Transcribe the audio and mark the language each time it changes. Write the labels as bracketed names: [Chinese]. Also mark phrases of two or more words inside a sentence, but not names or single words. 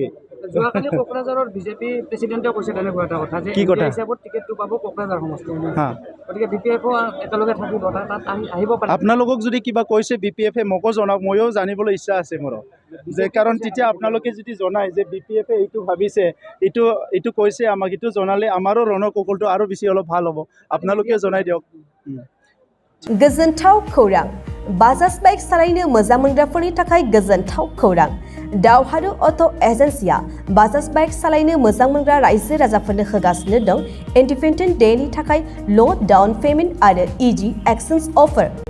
[Assamese] যোৱাকালি কোকৰাঝাৰৰ BJP প্ৰেচিডেণ্টে কৈছে তেনেকুৱা এটা কথা যে এনডিএ হিচাপত টিকেটটো পাব কোকৰাঝাৰ সমষ্টি গতিকে BPFও একেলগে থাকিব তাত আহিব পাৰে আপোনালোকক যদি কিবা কৈছে BPFে মোকো জনাওক ময়ো জানিবলৈ ইচ্ছা আছে মোৰ যে কাৰণ তেতিয়া আপোনালোকে যদি জনায় যে BPFে এইটো ভাবিছে এইটো কৈছে আমাক এইটো জনালে আমাৰো ৰণকৌশলটো আৰু বেছি অলপ ভাল হ'ব আপোনালোকে জনাই দিয়ক [Bodo] गोजोनथाव खौरां बाजाज बाइक सालायनो मोजां मोनग्राफोरनि थाखाय गोजोनथाव खौरां दावहारु अट' एजेन्सिया बाजाज बाइक सालायनो मोजां मोनग्रा रायजो राजाफोरनो होगासिनो दं [English] independent day [Bodo] थाखाय [English] low down payment [Bodo] आरो [English] easy exchange offer